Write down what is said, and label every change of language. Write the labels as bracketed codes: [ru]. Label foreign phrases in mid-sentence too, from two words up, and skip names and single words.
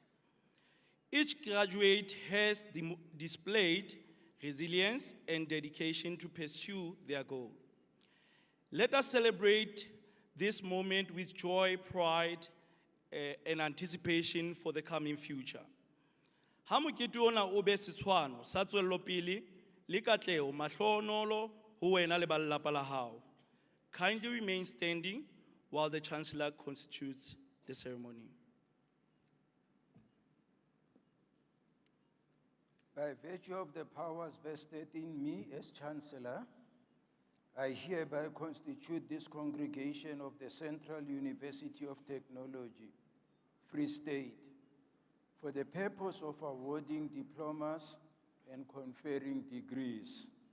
[en] Each graduate has displayed resilience and dedication to pursue their goal. Let us celebrate this moment with joy, pride, and anticipation for the coming future. [st] Ha mokete ona o be setshwano sa tswelopele le katlego mahlonolo ho wena le ba lelapa la hao. [en] Kindly remain standing while the Chancellor constitutes the ceremony. By virtue of the powers vested in me as Chancellor, I hereby constitute this congregation of the Central University of Technology, Free State, for the purpose of awarding diplomas and conferring degrees.